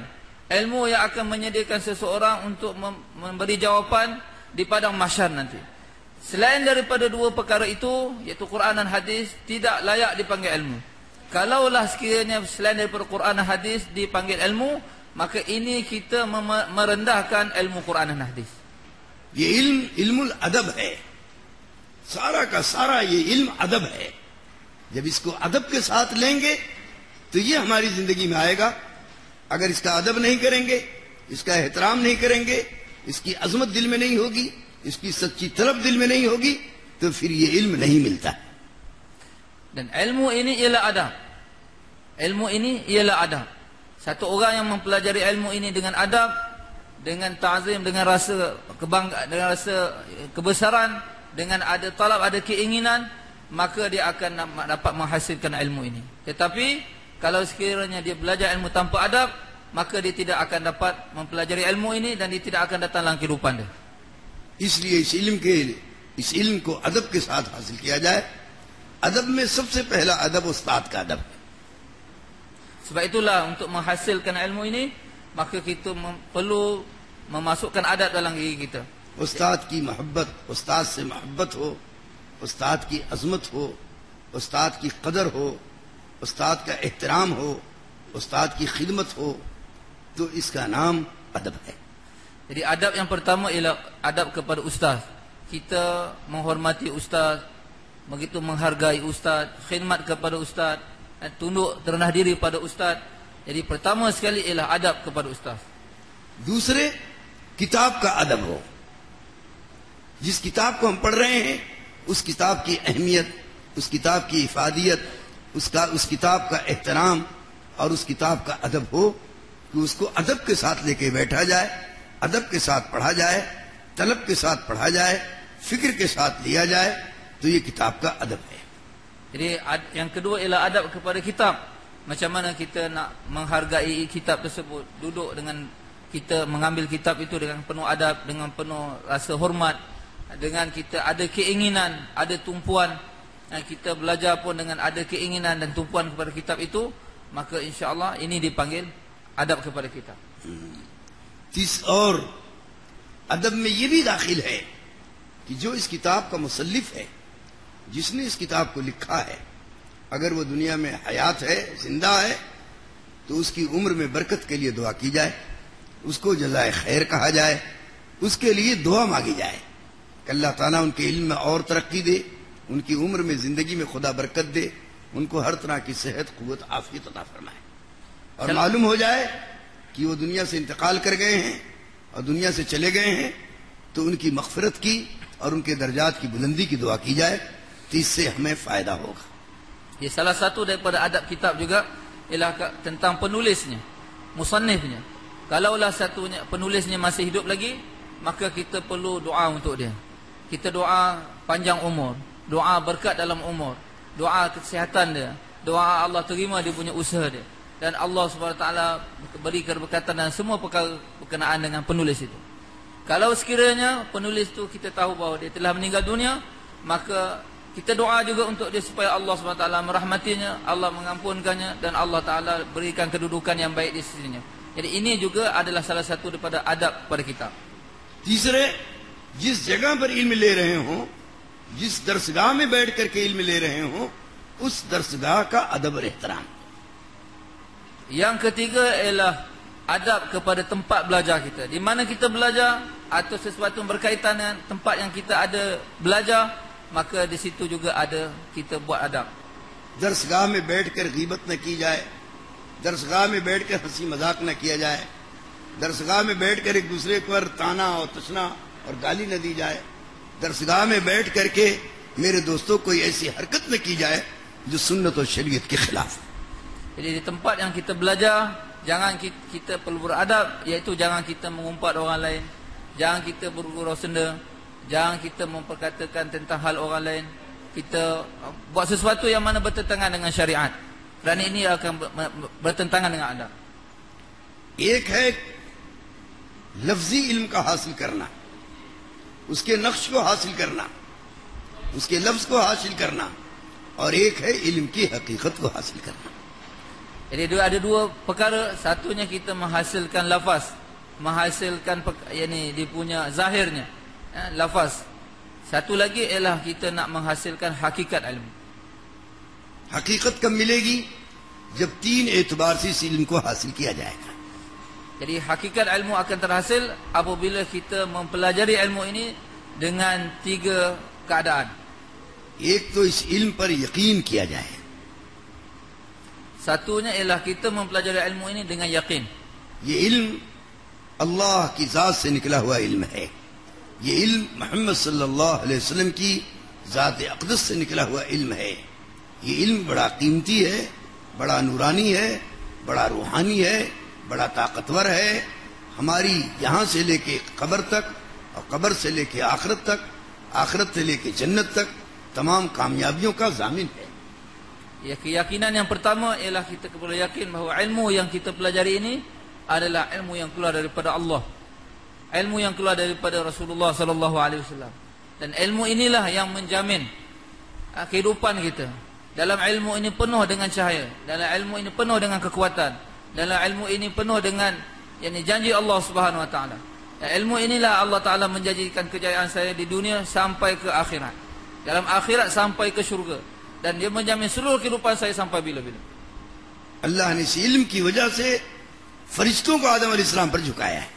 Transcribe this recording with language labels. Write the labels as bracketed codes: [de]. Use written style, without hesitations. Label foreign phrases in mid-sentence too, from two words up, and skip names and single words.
[ms] Ilmu yang akan menyediakan seseorang untuk memberi jawapan di padang mahsyar nanti. Selain daripada 2 perkara itu, iaitu Quran dan hadis, tidak layak dipanggil ilmu. Kalaulah sekiranya selain daripada Quran dan hadis dipanggil ilmu, maka ini kita merendahkan ilmu Quran dan hadis. [ur] یہ علم الادب ہے، سارا کا سارا یہ علم ادب ہے. جب اس کو ادب کے ساتھ لیں گے تو یہ ہماری زندگی میں آئے گا. اگر اس کا ادب نہیں کریں گے، اس کا احترام نہیں کریں گے، اس کی عظمت دل میں نہیں ہوگی، اس کی سچی طلب دل میں نہیں ہوگی، تو پھر یہ علم نہیں ملتا. [ms] Dan ilmu ini ialah adab. Ilmu ini ialah adab. Satu orang yang mempelajari ilmu ini dengan adab, dengan ta'zim, dengan rasa kebanggaan, dengan rasa kebesaran, dengan ada talab, ada keinginan, maka dia akan dapat menghasilkan ilmu ini. Tetapi kalau sekiranya dia belajar ilmu tanpa adab, maka dia tidak akan dapat mempelajari ilmu ini dan dia tidak akan datang dalam kehidupan dia. [ur] اس لیے اس علم کو ادب کے ساتھ حاصل کیا جائے. ادب میں سب سے پہلا ادب استاد کا ادب ہے. [ms] Sebab itulah untuk menghasilkan ilmu ini, maka kita perlu memasukkan adab dalam diri kita. [ur] استاد کی محبت، استاد سے محبت ہو، استاد کی عظمت ہو، استاد کی قدر ہو، استاد کا احترام ہو، استاد کی خدمت ہو، تو اس کا نام ادب ہے. [ms] Jadi adab yang pertama ialah adab kepada ustaz. Kita menghormati ustaz, begitu menghargai ustaz, khidmat kepada ustaz, tunduk terendah diri pada ustaz. Jadi pertama sekali ialah adab kepada ustaz. [ur] دوسرے کتاب کا ادب ہو. جس کتاب کو ہم پڑھ رہے ہیں، اس کتاب کی اہمیت، اس کتاب کی افادیت، اس کتاب کا احترام اور اس کتاب کا ادب ہو کہ اس کو ادب کے ساتھ لے کے بیٹھا جائے، ادب کے ساتھ پڑھا جائے، طلب کے ساتھ پڑھا جائے، فکر کے ساتھ لیا جائے، تو یہ کتاب کا ادب ہے. [ms] Jadi yang kedua ialah adab kepada kitab. Macam mana kita nak menghargai kitab tersebut, duduk dengan kita, mengambil kitab itu dengan penuh adab, dengan penuh rasa hormat, dengan kita ada keinginan, ada tumpuan, dan kita belajar pun dengan ada keinginan dan tumpuan kepada kitab itu, maka insya-Allah ini dipanggil adab kepada kitab. [ur] اور ادب میں یہ بھی داخل ہے کہ جو اس کتاب کا مصنف ہے، جس نے اس کتاب کو لکھا ہے، اگر وہ دنیا میں حیات ہے، زندہ ہے، تو اس کی عمر میں برکت کے لیے دعا کی جائے، اس کو جزائے خیر کہا جائے، اس کے لیے دعا مانگی جائے کہ اللہ تعالیٰ ان کے علم میں اور ترقی دے، ان کی عمر میں زندگی میں خدا برکت دے، ان کو ہر طرح کی صحت، قوت، عافیت عطا فرمائے. اور معلوم ہو جائے کہ وہ دنیا سے انتقال کر گئے ہیں اور دنیا سے چلے گئے ہیں، تو ان کی مغفرت کی اور ان کے درجات کی بلندی کی دعا کی جائے، تو اس سے ہمیں فائدہ ہوگا. [ms] Ya, salah satu daripada adab kitab juga ialah tentang penulisnya, musannifnya. Kalaulah satunya penulisnya masih hidup lagi, maka kita perlu doa untuk dia. Kita doa panjang umur, doa berkat dalam umur, doa kesihatan dia, doa Allah terima dia punya usaha dia, dan Allah SWT beri keberkatan dan semua perkara berkenaan dengan penulis itu. Kalau sekiranya penulis itu kita tahu bahawa dia telah meninggal dunia, maka kita doa juga untuk dia supaya Allah SWT merahmatinya, Allah mengampunkannya, dan Allah Ta'ala berikan kedudukan yang baik di sisinya. Jadi ini juga adalah salah satu daripada adab pada kita. [ur] تیسرے، جس جگہ پر علم لے رہے ہوں، جس درسگاہ میں بیٹھ کر کے علم لے رہے ہوں، اس درسگاہ کا ادب اور احترام. [ms] Yang ketiga ialah adab kepada tempat belajar kita. Di mana kita belajar atau sesuatu yang berkaitan dengan tempat yang kita ada belajar, maka di situ juga ada kita buat adab. [ur] درسگاہ میں بیٹھ کر غیبت نہ کی جائے، درسگاہ میں بیٹھ کر ہنسی مذاق نہ کیا جائے، درسگاہ میں بیٹھ کر ایک دوسرے پر طعنہ اور تشنہ اور گالی نہ دی جائے، درسگاہ میں بیٹھ کر کے میرے دوستوں کوئی ایسی حرکت نہ کی جائے جو سنت اور شریعت کے خلاف. [ms] Jadi di tempat yang kita belajar, jangan kita perlu beradab, iaitu jangan kita mengumpat orang lain, jangan kita bergurau senda, jangan kita memperkatakan tentang hal orang lain, kita buat sesuatu yang mana bertentangan dengan syariat, kerana ini akan bertentangan dengan adab. [ur] ایک ہے لفظی علم کا حاصل کرنا، اس کے نقش کو حاصل کرنا، اس کے لفظ کو حاصل کرنا، اور ایک ہے علم کی حقیقت کو حاصل کرنا. [ms] Jadi ada dua perkara. Satunya kita menghasilkan lafaz, menghasilkan yakni dia punya zahirnya, lafaz. Satu lagi ialah kita nak menghasilkan hakikat ilmu. [ur] حقیقت کب ملے گی? جب تین اعتبار سے اس علم کو حاصل کیا جائے گا. [ms] Jadi hakikat ilmu akan terhasil apabila kita mempelajari ilmu ini dengan tiga keadaan. [ur] ایک تو اس علم پر یقین کیا جائے, [ms] Satunya ialah kita mempelajari ilmu ini dengan yakin. [ur] یہ علم اللہ کی ذات سے نکلا ہوا علم ہے. یہ علم محمد [ar] صلى الله عليه وسلم [ur] کی ذات اقدس سے نکلا ہوا علم ہے. یہ علم بڑا قیمتی ہے، بڑا نورانی ہے، بڑا روحانی ہے، بڑا طاقتور ہے. ہماری یہاں سے لے کے قبر تک اور قبر سے لے کے آخرت تک، آخرت سے لے کے جنت تک تمام کامیابیوں کا ضامن ہے. [ms] Ya, keyakinan yang pertama ialah kita perlu yakin bahawa ilmu yang kita pelajari ini adalah ilmu yang keluar daripada Allah, ilmu yang keluar daripada Rasulullah [ar] صلى الله عليه وسلم, [ms] dan ilmu inilah yang menjamin kehidupan kita. Dalam ilmu ini penuh dengan cahaya, dalam ilmu ini penuh dengan kekuatan, dalam ilmu ini penuh dengan yakni janji Allah [ar] سبحانه وتعالى. [ms] Ilmu inilah Allah Taala menjanjikan kejayaan saya di dunia sampai ke akhirat, dalam akhirat sampai ke syurga, dan dia menjamin seluruh kehidupan saya sampai bila-bila. [ur] اللہ نے اس علم کی وجہ سے فرشتوں کو آدم علیہ السلام پر جھکایا ہے.